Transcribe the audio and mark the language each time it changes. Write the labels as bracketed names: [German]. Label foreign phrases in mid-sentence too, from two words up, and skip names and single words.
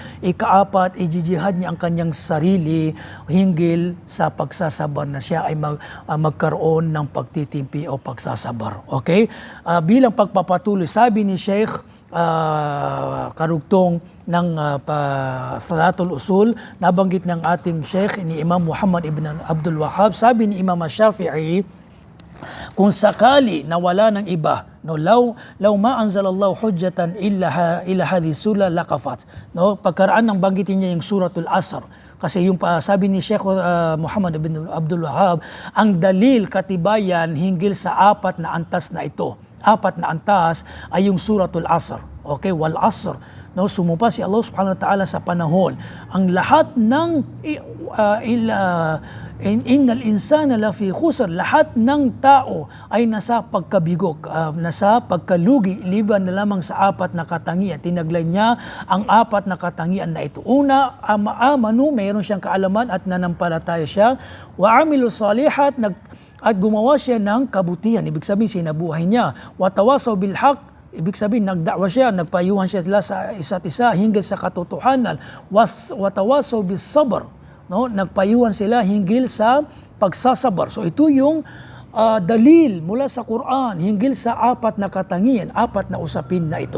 [Filipino] Ikaapat, ijijihad niya ang kanyang sarili hinggil sa pagsasabar, na siya ay magkaroon ng pagtitimpi o pagsasabar. Okay? Bilang pagpapatuloy, sabi ni Sheikh, karugtong ng Salatul Usul, nabanggit ng ating Sheikh ni Imam Muhammad ibn Abdul Wahhab, sabi ni Imam Shafi'i, kung sakali na wala ng iba, no, [Arabic] law ma anzalallahu hujjatan illa hadhihi sura laqafat, [Filipino] no, pagkaraan ng banggitin niya yung [Arabic] suratul Asr. [Filipino] Kasi yung sabi ni Sheikh Muhammad ibn Abdul Wahhab, ang dalil, katibayan hinggil sa apat na antas na ito. Apat na antas ay yung [Arabic] suratul Asr. [Filipino] Okay, [Arabic] wal Asr. [Filipino] No, sumumpa si [Arabic] Allah subhanahu wa ta'ala [Filipino] sa panahon. Ang lahat ng [Arabic] innal insana lafi khusr, [Filipino] lahat ng tao ay nasa pagkabigok, nasa pagkalugi, liban na lamang sa apat na katangian. Tinaglay niya ang apat na katangian na ito. Una, amanu, mayroon siyang kaalaman at nanampalataya siya. [Arabic] Wa amilu salihat, [Filipino] at gumawa siya ng kabutihan, ibig sabihin sinabuhay niya. [Arabic] Watawasaw bil haq, [Filipino] ibig sabihin nagdakwa siya, nagpayuhan siya sa isa't isa hinggil sa katotohanan. [Arabic] Watawasaw bis sabr, [Filipino] no, nagpayuhan sila hinggil sa pagsasabar. So ito yung dalil mula sa Quran hinggil sa apat na katangian, apat na usapin na ito.